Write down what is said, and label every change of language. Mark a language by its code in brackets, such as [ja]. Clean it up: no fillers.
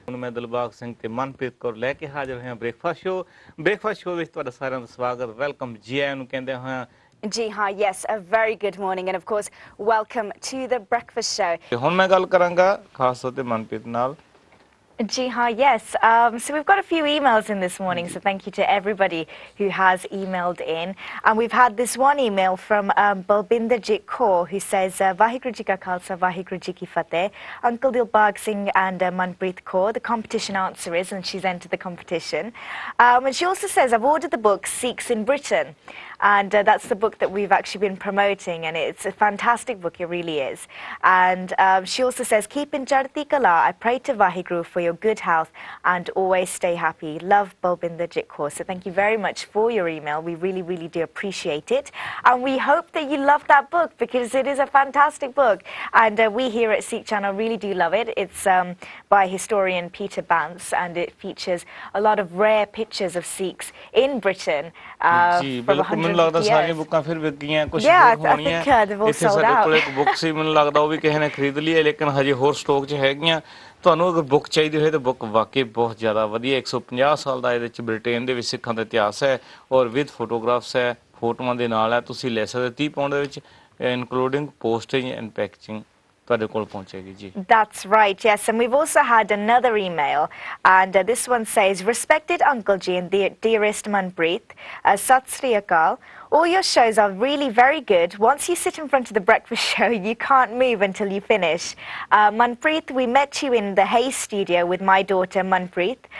[pa] ਹੁਣ ਮੈਂ ਦਿਲਬਾਗ ਸਿੰਘ ਤੇ ਮਨਪ੍ਰੀਤ ਕੌਰ ਲੈ ਕੇ ਹਾਜ਼ਰ ਹੋਇਆ ਬ੍ਰੇਕਫਾਸਟ ਸ਼ੋ ਵਿੱਚ ਤੁਹਾਡਾ ਸਾਰਿਆਂ ਦਾ ਸਵਾਗਤ ਵੈਲਕਮ ਜੀ ਆਇਆਂ ਨੂੰ ਕਹਿੰਦੇ ਹਾਂ ਜੀ ਹਾਂ [en] yes a very good morning and of course welcome to the breakfast show [pa] ਤੇ ਹੁਣ ਮੈਂ ਗੱਲ ਕਰਾਂਗਾ ਖਾਸ ਤੌਰ ਤੇ ਮਨਪ੍ਰੀਤ ਨਾਲ Ji ha, [en] yes. So we've got a few emails in this morning, so thank you to everybody who has emailed in. And we've had this one email from Balbinderjit Kaur who says, [pa] Vaheguru Ji Ka Khalsa, Vaheguru Ji Ki Fateh. [en] Uncle Dilbagh Singh and Manpreet Kaur, the competition answer is, and she's entered the competition. And she also says, I've ordered the book Sikhs in Britain. And that's the book that we've actually been promoting, and it's a fantastic book, it really is. And she also says, keep in Charti Kala, I pray to Vaheguru for your good health and always stay happy. Love, Balbinderjit Kaur. So thank you very much for your email. We really, really do appreciate it. And we hope that you love that book because it is a fantastic book. And we here at Sikh Channel really do love it. It's by historian Peter Bance, and it features a lot of rare pictures of Sikhs in Britain from 100 [pa] ਮੈਨੂੰ ਲੱਗਦਾ ਸਾਰੀਆਂ ਬੁੱਕਾਂ ਫਿਰ ਵਿਕ ਗਈਆਂ ਕੁਝ ਹੋਣੀਆਂ ਇੱਥੇ ਸਾਡੇ ਕੋਲ ਇੱਕ ਬੁੱਕ ਸੀ ਮੈਨੂੰ ਲੱਗਦਾ ਉਹ ਵੀ ਕਿਸੇ ਨੇ ਖਰੀਦ ਲਈ ਹੈ ਲੇਕਿਨ ਹਜੇ ਹੋਰ ਸਟਾਕ 'ਚ ਹੈਗੀਆਂ ਤੁਹਾਨੂੰ ਅਗਰ ਬੁੱਕ ਚਾਹੀਦੀ ਹੋਏ ਤਾਂ ਬੁੱਕ ਵਾਕਈ ਬਹੁਤ ਜ਼ਿਆਦਾ ਵਧੀਆ 150 ਸਾਲ ਦਾ ਇਹਦੇ 'ਚ ਬ੍ਰਿਟੇਨ ਦੇ ਵਿੱਚ ਸਿੱਖਾਂ ਦਾ ਇਤਿਹਾਸ ਹੈ ਔਰ ਵਿਦ ਫੋਟੋਗ੍ਰਾਫਸ ਹੈ ਫੋਟੋਆਂ ਦੇ ਨਾਲ ਹੈ ਤੁਸੀਂ ਲੈ ਸਕਦੇ 30 ਪਾਉਂਡ ਦੇ ਵਿੱਚ [en] Including postage and packaging That's right, yes. And we've also had another email, and this one says, Respected Uncle Ji and dearest Manpreet, Sat Sri Akal, all your shows are really very good. Once you sit in front of the breakfast show, you can't move until you finish. Manpreet, we met you in the Hay studio with my daughter Manpreet.